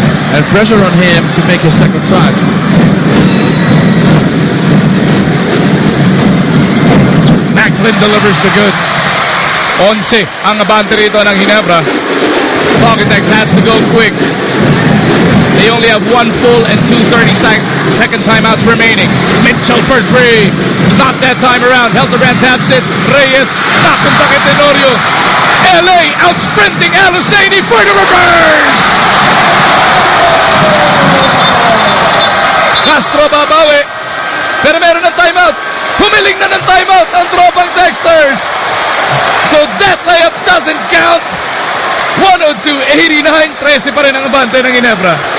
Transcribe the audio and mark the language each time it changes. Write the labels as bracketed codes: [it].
[en] And pressure on him to make his second try. Macklin delivers the goods. [tl] 11 ang abante rito ng Ginebra. [en] Talking Tex has to go quick. They only have 1 full and 2 30-second timeouts remaining. Mitchell for 3. Not that time around. Helterbrand taps it. Reyes [tl] napunta kay [en] Tenorio. LA outsprinting Aluseni for the reverse. [tl] Castro babawi. Pero meron ng timeout. Humiling na ng timeout ang tropang Texters. [en] So that layup doesn't count. 102-89. [tl] 13 pa rin ang abante ng Ginebra.